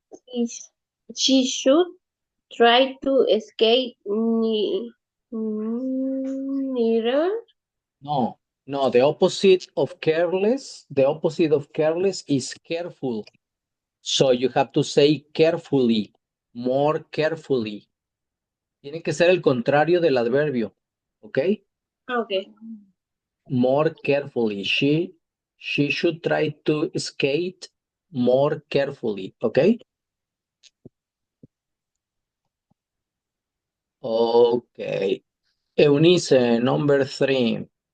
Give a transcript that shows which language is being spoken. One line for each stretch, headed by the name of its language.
English: She, she should try to skate nearer. No, the opposite of careless, is careful. So you have to say carefully, more carefully.
Spanish: Tiene que ser el contrario del adverbio, ¿ok?
English: Okay. More carefully. She should try to skate more carefully, ¿ok? Ok. Eunice, number 3.